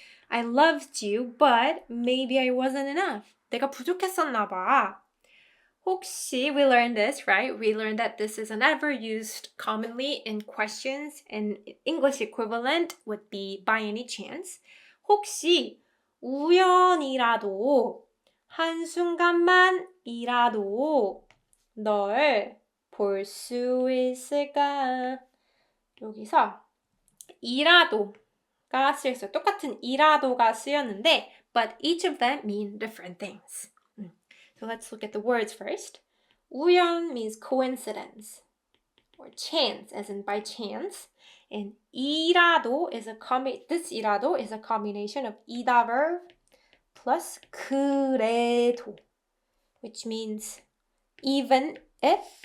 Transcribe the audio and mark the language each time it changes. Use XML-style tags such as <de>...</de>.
<en>I loved you, but maybe I wasn't enough.</en> <ko>내가 부족했었나 봐.</ko> <en>혹시, we learned this, right? We learned that this is an adverb used commonly in questions, and English equivalent would be by any chance.</en> <ko>혹시 우연이라도 한순간만이라도 널 볼 수 있을까? 여기서 이라도가 쓰였어요. 똑같은 이라도가 쓰였는데</ko> <en>but each of them mean different things. So let's look at the words first. 우연 means coincidence or chance, as in by chance. And 이라도 is this 이라도 is a combination of 이다 verb plus 그래도, which means even if</en>